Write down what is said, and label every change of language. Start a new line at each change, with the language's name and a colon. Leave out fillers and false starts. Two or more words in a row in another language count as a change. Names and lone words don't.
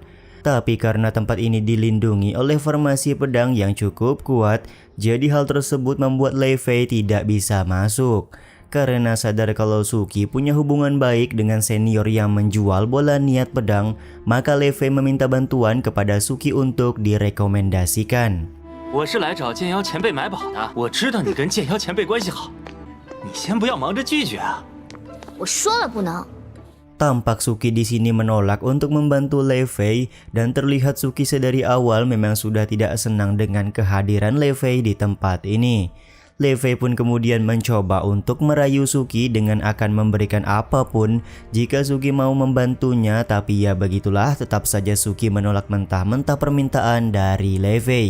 Indonesian: Tapi karena tempat ini dilindungi oleh formasi pedang yang cukup kuat, jadi hal tersebut membuat Lei Fei tidak bisa masuk. Karena sadar kalau Suki punya hubungan baik dengan senior yang menjual bola niat pedang, maka Lei Fei meminta bantuan kepada Suki untuk direkomendasikan.
Chinese: 我是来找剑妖前辈买宝的。我知道你跟剑妖前辈关系好。你先不要忙着拒绝啊！我说了不能。
Indonesian: Tampak Suki di sini menolak untuk membantu Lei Fei dan terlihat Suki sedari awal memang sudah tidak senang dengan kehadiran Lei Fei di tempat ini. Lei Fei pun kemudian mencoba untuk merayu Suki dengan akan memberikan apapun jika Suki mau membantunya, tapi ya begitulah, tetap saja Suki menolak mentah-mentah permintaan dari Lei Fei.